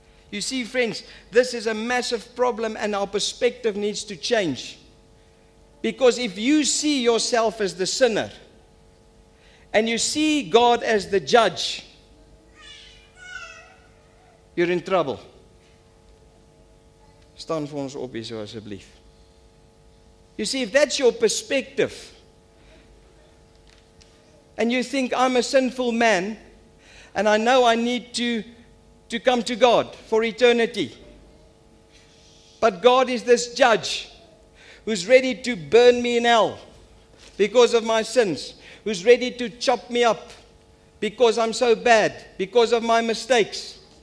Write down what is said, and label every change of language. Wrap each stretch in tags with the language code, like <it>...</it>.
<en>You see, friends, this is a massive problem and our perspective needs to change. Because if you see yourself as the sinner and you see God as the judge, you're in trouble.</en> <af>Staan vir ons op hier so asseblief.</af> <en>You see, if that's your perspective and you think I'm a sinful man and I know I need to come to God for eternity, but God is this judge who's ready to burn me in hell because of my sins, who's ready to chop me up because I'm so bad, because of my mistakes.</en>